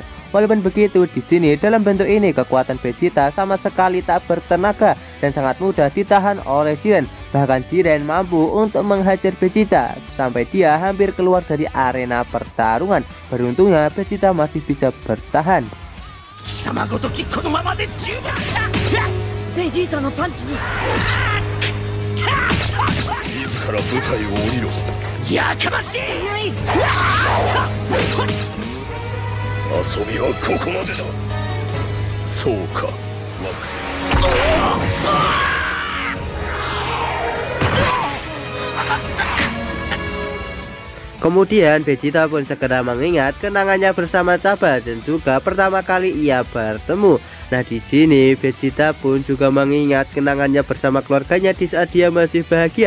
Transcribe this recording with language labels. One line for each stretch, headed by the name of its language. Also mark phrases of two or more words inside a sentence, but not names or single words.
Indonesian: Walaupun begitu, di sini dalam bentuk ini kekuatan Vegeta sama sekali tak bertenaga dan sangat mudah ditahan oleh Jiren. Bahkan Jiren mampu untuk menghajar Vegeta sampai dia hampir keluar dari arena pertarungan. Beruntungnya Vegeta masih bisa bertahan.
Japanese: 貴様ごときこのままで十分か。ベジータのパンチに自ら舞台を降りろ。やかましい。遊びはここまでだ。そうか。
Indonesian: Kemudian Vegeta pun segera mengingat kenangannya bersama Cabba dan juga pertama kali ia bertemu. Nah, di sini Vegeta pun juga mengingat kenangannya bersama keluarganya di saat dia masih bahagia.